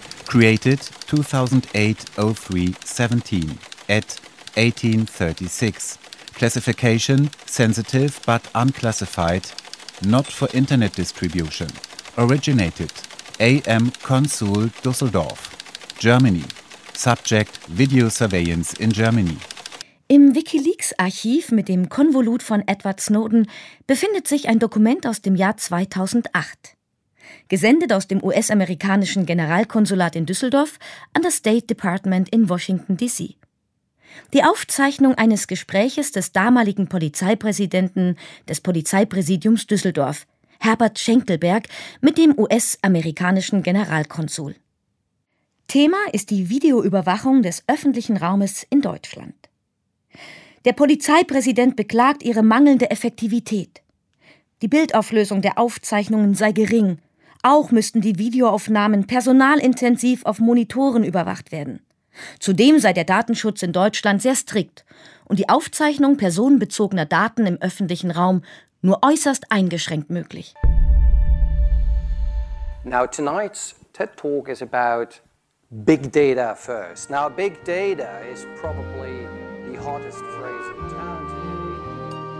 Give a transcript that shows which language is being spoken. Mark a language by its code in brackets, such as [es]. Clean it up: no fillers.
[en] Created 2008-03-17 at 1836. Classification sensitive but unclassified. Not for internet distribution. Originated AM Consul Düsseldorf, Germany. Subject Video Surveillance in Germany. [de] Im WikiLeaks-Archiv mit dem Konvolut von Edward Snowden befindet sich ein Dokument aus dem Jahr 2008. Gesendet aus dem US-amerikanischen Generalkonsulat in Düsseldorf an das State Department in Washington, D.C. Die Aufzeichnung eines Gespräches des damaligen Polizeipräsidenten des Polizeipräsidiums Düsseldorf, Herbert Schenkelberg, mit dem US-amerikanischen Generalkonsul. Thema ist die Videoüberwachung des öffentlichen Raumes in Deutschland. Der Polizeipräsident beklagt ihre mangelnde Effektivität. Die Bildauflösung der Aufzeichnungen sei gering. Auch müssten die Videoaufnahmen personalintensiv auf Monitoren überwacht werden. Zudem sei der Datenschutz in Deutschland sehr strikt und die Aufzeichnung personenbezogener Daten im öffentlichen Raum nur äußerst eingeschränkt möglich. [en] Now tonight's TED Talk is about big data first. Now big data is probably the hottest phrase in town.